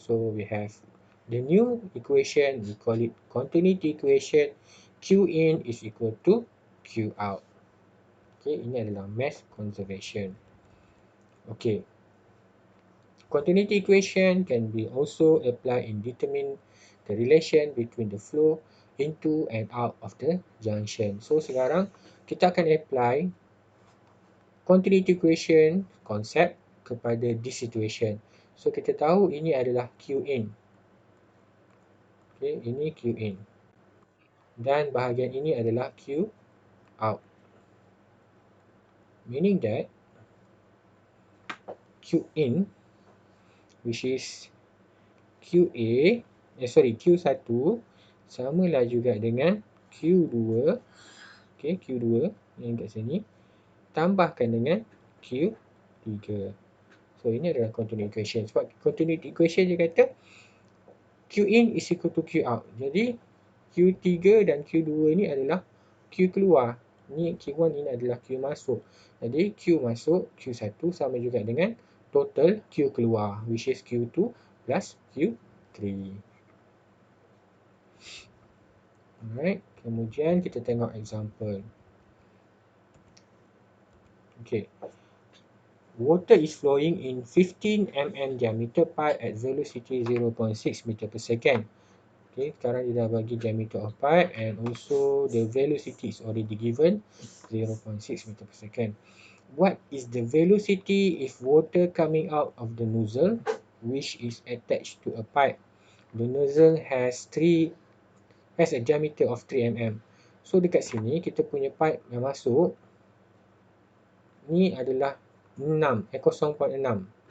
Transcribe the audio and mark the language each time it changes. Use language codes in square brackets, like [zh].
[en] So we have the new equation, we call it continuity equation. Q in is equal to Q out. [ms] Okay, ini adalah mass conservation. [en] Okay, continuity equation can be also applied in determine the relation between the flow into and out of the junction. [ms] So sekarang kita akan apply continuity equation konsep kepada [en] this situation. [ms] So kita tahu ini adalah Q in. Okay, ini Q in. Dan bahagian ini adalah Q out. [en] Meaning that Q in, which is QA, Q1 [ms] samalah juga dengan [en] Q2. [ms] Okay, Q2 yang kat sini tambahkan dengan Q3. So ini adalah continuity equation. Sebab [en] continuity equation [ms] dia kata [en] Q in is equal to Q out. [ms] Jadi Q3 dan Q2 ni adalah Q keluar. Ni Q1 ini adalah Q masuk. Jadi Q masuk, Q1 sama juga dengan total Q keluar, [en] which is [ms] Q2 plus Q3. Alright, kemudian kita tengok example. Okay. [en] Water is flowing in 15 mm diameter pipe at velocity 0.6 meter per second. Okay, [ms] sekarang dia dah bagi [en] diameter of pipe and also the velocity is already given 0.6 meter per second. What is the velocity if water coming out of the nozzle which is attached to a pipe? The nozzle has a diameter of 3 mm. [ms] So dekat sini kita punya pipe yang masuk ni adalah 0.6, 0.6.